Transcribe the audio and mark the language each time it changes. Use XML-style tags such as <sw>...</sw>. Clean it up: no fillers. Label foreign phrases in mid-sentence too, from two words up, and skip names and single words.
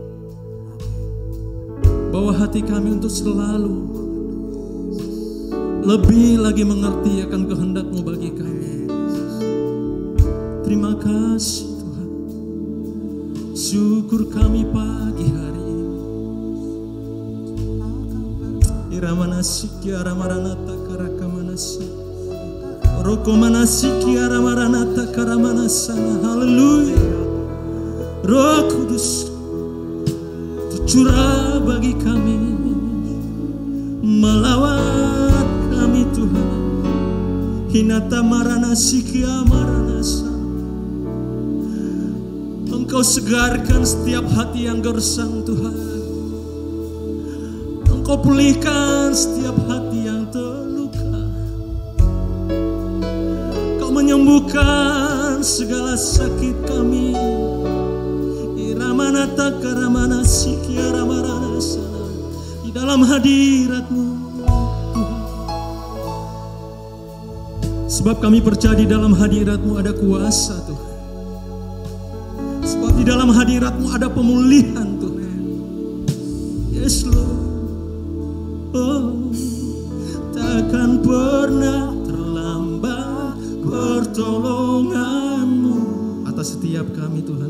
<id>Bawa hati kami untuk selalu lebih lagi mengerti akan kehendak-Mu bagi kami. Terima kasih Tuhan. Syukur kami pagi hari ini. Iramana sikiara maranata karakamanasa, rokomana sikiara maranata karamanasana. Haleluya. Roh Kudus tercurah bagi kami, melawat kami Tuhan. Hinata marana sikia maranasa. Engkau segarkan setiap hati yang gersang Tuhan. Engkau pulihkan setiap hati yang terluka. Kau menyembuhkan segala sakit kami. Iramanata karamana sikia ramaranasa. Di dalam hadirat-Mu Tuhan. Sebab kami percaya di dalam hadirat-Mu ada kuasa Tuhan. Sebab di dalam hadirat-Mu ada pemulihan Tuhan.</id> <en>Yes Lord.</en> <id>Oh, takkan pernah terlambat pertolongan-Mu atas setiap kami Tuhan.</id>